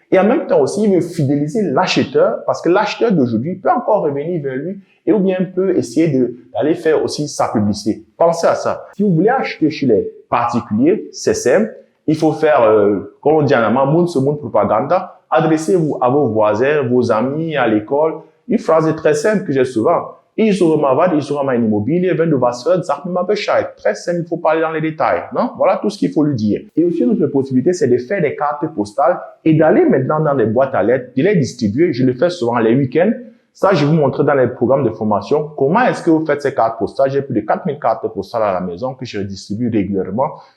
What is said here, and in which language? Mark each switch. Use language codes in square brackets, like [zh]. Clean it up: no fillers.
[fr] Et en même temps aussi, il veut fidéliser l'acheteur parce que l'acheteur d'aujourd'hui peut encore revenir vers lui et ou bien peut essayer d'aller faire aussi sa publicité. Pensez à ça. Si vous voulez acheter chez les particuliers, c'est simple. Il faut faire, comme on dit en allemand, Mund-zu-Mund propaganda. Adressez-vous à vos voisins, vos amis, à l'école. Une phrase très simple que j'ai souvent. [de] Ich suche mal eine Immobilie, wenn du was hörst, sag mir mal Bescheid. [fr] Très simple, il faut parler dans les détails, non? Voilà tout ce qu'il faut lui dire. Et aussi, une autre possibilité, c'est de faire des cartes postales et d'aller maintenant dans les boîtes à lettres, de les distribuer. Je le fais souvent les week-ends. Ça, je vais vous montrer dans les programmes de formation comment est-ce que vous faites ces cartes postales. J'ai plus de 4000 cartes postales à la maison que je distribue régulièrement.